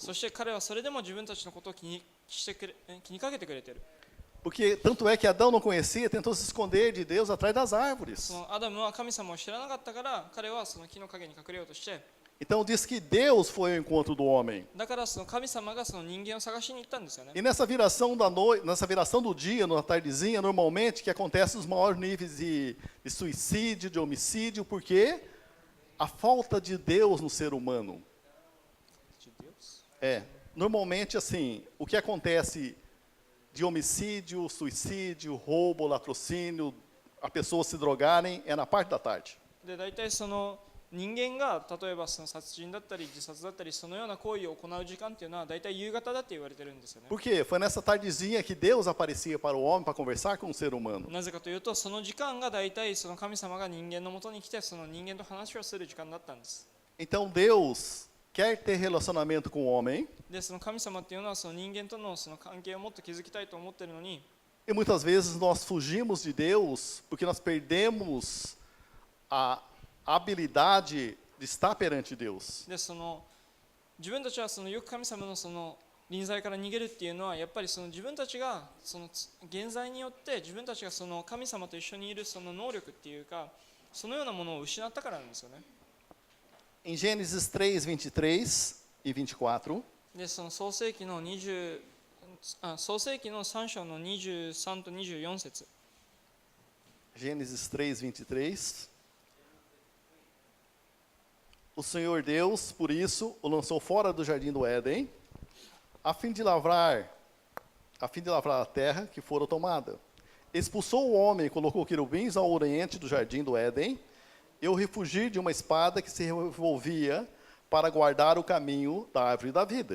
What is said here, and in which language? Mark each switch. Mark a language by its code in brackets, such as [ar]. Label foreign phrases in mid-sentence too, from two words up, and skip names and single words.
[ja] そして彼はそれでも自分たちのことを気にかけてくれている。 [pt] Porque tanto é que Adão não conhecia, tentou se esconder de Deus atrás das árvores. [ja] そのアダムは神様を知らなかったから彼はその木の陰に隠れようとして、 [pt] Então diz que Deus foi ao encontro do homem. [ja] だからその神様がその人間を探しに行ったんですよね。 [pt] E nessa viração da noite, nessa viração do dia, na tardezinha, normalmente que acontece os maiores níveis de suicídio, de homicídio, porque a falta de Deus no ser humano. Normalmente assim, o que acontece de homicídio, suicídio, roubo, latrocínio, a pessoa se drogarem, é na parte da tarde. [ja] で、大体その人間が例えばその殺人だったり自殺だったりそのような行為を行う時間っていうのは大体夕方だって言われてるんですよね。 [pt] Por quê? Foi nessa tardezinha que Deus aparecia para o homem para conversar com o ser humano. [ja] なぜかというとその時間が大体その神様が人間のもとに来てその人間と話をする時間だったんです。 [pt] Então Deus quer ter relacionamento com o homem [ja] で、その神様っていうのはその人間とのその関係をもっと築きたいと思ってるのに、 [pt] e muitas vezes nós fugimos de Deus porque nós perdemos a habilidade de estar perante Deus. [ja] でその自分たちはそのよく神様のその臨在から逃げるっていうのはやっぱりその自分たちがその現在によって自分たちがその神様と一緒にいるその能力っていうかそのようなものを失ったからなんですよね。 [pt] Em Gênesis 3, 23 e 24, [ja] でその創世記の3章の23と24節。 [pt] Gênesis 3, 23. O Senhor Deus, por isso, o lançou fora do jardim do Éden, a fim de lavrar a terra que fora tomada. Expulsou o homem e colocou querubins ao oriente do jardim do Éden, e o refugiu de uma espada que se revolvia para guardar o caminho da árvore da vida.